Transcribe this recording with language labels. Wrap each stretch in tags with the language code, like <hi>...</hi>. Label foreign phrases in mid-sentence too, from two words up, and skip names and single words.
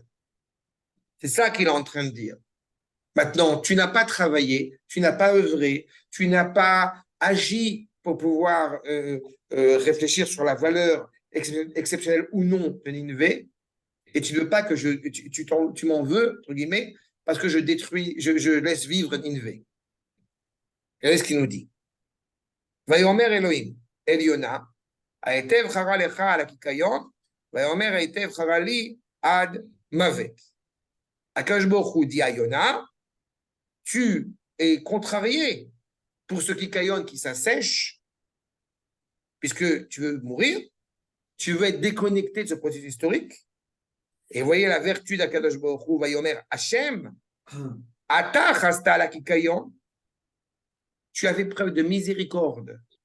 <fr>C'est ça qu'il est en train de dire. Maintenant, tu n'as pas travaillé, tu n'as pas œuvré, tu n'as pas agi pour pouvoir réfléchir sur la valeur exceptionnelle ou non de Nineveh, et tu ne veux pas que tu m'en veux, entre guillemets, parce que je laisse vivre Nineveh. Regardez ce qu'il nous dit.</fr> <he>ויאמר אלהים, אל יונה, ההיטב חרה לך על הקיקיון, ויאמר היטב חרה לי עד מות. הקדוש ברוך הוא</he> <fr>dit à Yona, tu es contrarié pour ce kikayon qui s'assèche, puisque tu veux mourir, tu veux être déconnecté de ce processus historique. Et voyez la vertu d'</fr> <he>הקדוש ברוך הוא, ויאמר השם, אתה חסת על הקיקיון,</he> <fr>tu as fait preuve de miséricorde.</fr>